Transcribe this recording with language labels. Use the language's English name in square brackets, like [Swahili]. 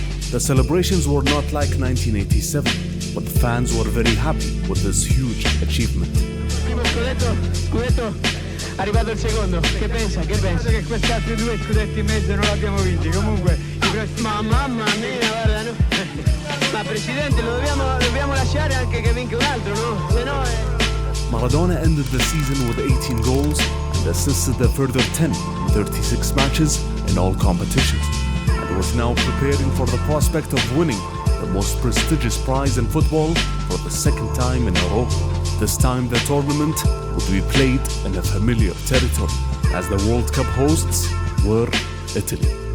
[English] The celebrations were not like 1987, but the fans were very happy with this huge achievement. [Italian] Primo scudetto, arrivato il secondo. Che pensa? Penso che questi altri 2 scudetti in mezzo non l'abbiamo vinti. Comunque, i prossimi... Ma mamma mia, guarda, no? Ma presidente, lo dobbiamo lasciare anche che vinca un altro, no? Se no [English] Maradona ended the season with 18 goals and assisted a further 10 in 36 matches in all competitions, and was now preparing for the prospect of winning the most prestigious prize in football for the second time in a row. This time the tournament would be played in a familiar territory, as the World Cup hosts were Italy.